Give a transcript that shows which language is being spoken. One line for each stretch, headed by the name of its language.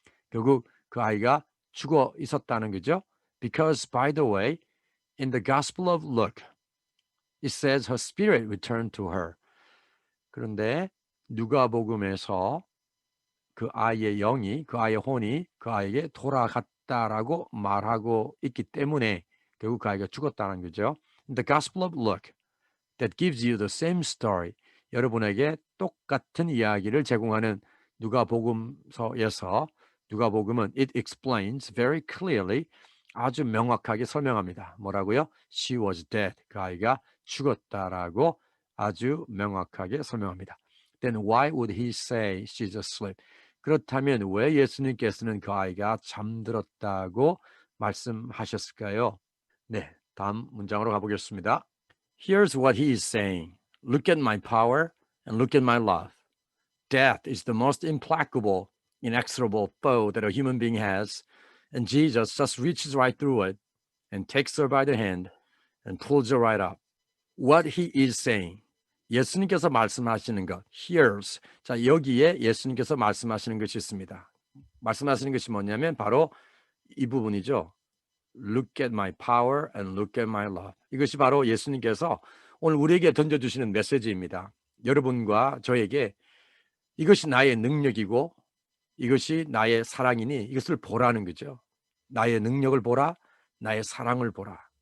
Korean: 결국 그 아이가 죽어 있었다는 거죠.
English: Because, by the way, in the Gospel of Luke, it says her spirit returned to her.
Korean: 그런데 누가복음에서 그 아이의 영이, 그 아이의 혼이 그 아이에게 돌아갔다라고 말하고 있기 때문에 결국 그 아이가 죽었다는 거죠.
English: In the Gospel of Luke, that gives you the same story.
Korean: 여러분에게 똑같은 이야기를 제공하는 누가복음서에서 누가복음은
English: it explains very clearly,
Korean: 아주 명확하게 설명합니다. 뭐라고요?
English: She was dead.
Korean: 그 아이가 죽었다라고 아주 명확하게 설명합니다.
English: Then why would he say she's asleep?
Korean: 그렇다면 왜 예수님께서는 그 아이가 잠들었다고 말씀하셨을까요? 네, 다음 문장으로 가보겠습니다.
English: Here's what he is saying. Look at my power and look at my love. Death is the most implacable, inexorable foe that a human being has, and Jesus just reaches right through it and takes her by the hand and pulls her right up. What he is saying.
Korean: 예수님께서 말씀하시는 것.
English: Here's.
Korean: 자, 여기에 예수님께서 말씀하시는 것이 있습니다. 말씀하시는 것이 뭐냐면 바로 이 부분이죠.
English: Look at my power and look at my love.
Korean: 이것이 바로 예수님께서 오늘 우리에게 던져주시는 메시지입니다. 여러분과 저에게 이것이 나의 능력이고 이것이 나의 사랑이니 이것을 보라는 거죠. 나의 능력을 보라, 나의 사랑을 보라.